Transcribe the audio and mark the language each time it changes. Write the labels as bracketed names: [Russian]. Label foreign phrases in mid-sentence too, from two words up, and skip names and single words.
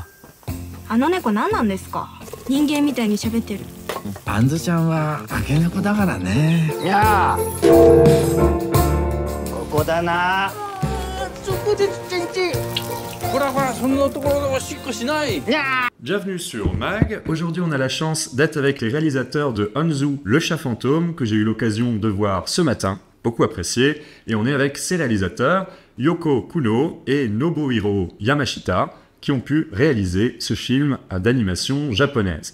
[Japanese] あの猫何なんですか。人間みたいに喋ってる。あんずちゃんは化け猫だからね。いやー。ここだな。そこでちんちん。ほらほら、そんなところでおしっこしない。 [French] Bienvenue sur MAG. Aujourd'hui, on a la chance d'être avec les réalisateurs de Hanzu, le chat fantôme, que j'ai eu l'occasion de voir ce matin, beaucoup apprécié. Et on est avec ces réalisateurs, Yoko Kuno et Nobuhiro Yamashita, qui ont pu réaliser ce film d'animation japonaise.